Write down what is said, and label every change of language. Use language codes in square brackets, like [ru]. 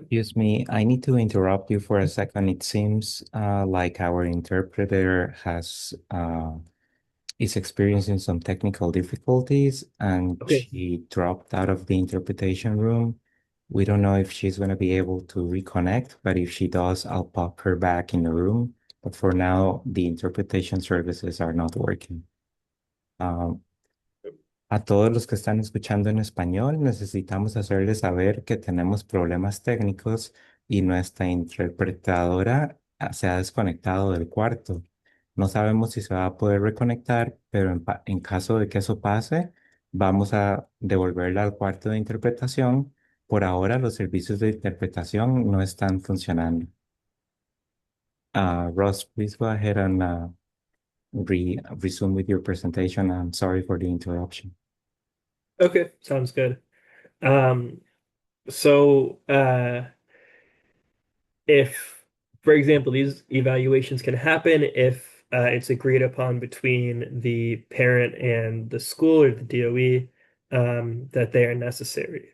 [en] excuse me, I need to interrupt you for a second. It seems like our interpreter has is experiencing some technical difficulties and okay. she dropped out of the interpretation room. We don't know if she's going to be able to reconnect, but if she does, I'll pop her back in the room. But for now, the interpretation services are not working. [es] Um, a todos los que están escuchando en español, necesitamos hacerles saber que tenemos problemas técnicos y nuestra interpretadora se ha desconectado del cuarto. No sabemos si se va a poder reconectar, pero en caso de que eso pase, vamos a devolverla al cuarto de interpretación. Por ahora, los servicios de interpretación no están funcionando. [en] Ross, please go ahead and resume with your presentation. I'm sorry for the interruption. Okay, sounds good. Um, so if, for example, these evaluations can happen if it's agreed upon between the parent and the school or the DOE that they are necessary.